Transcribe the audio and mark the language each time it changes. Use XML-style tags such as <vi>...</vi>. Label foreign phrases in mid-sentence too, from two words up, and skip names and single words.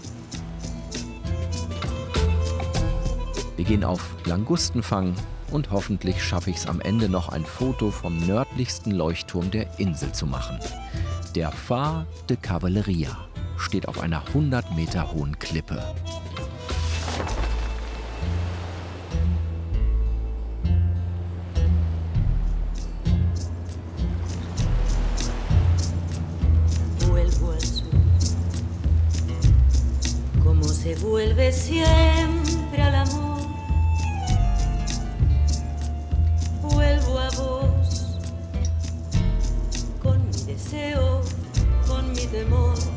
<de>Wir gehen auf Langustenfang und hoffentlich schaffe ich es am Ende noch ein Foto vom nördlichsten Leuchtturm der Insel zu machen. Der Phare de Cavalleria steht auf einer 100 Meter hohen Klippe.</de> <es>Se vuelve siempre al amor, vuelvo a vos, con mi deseo, con mi temor,</es>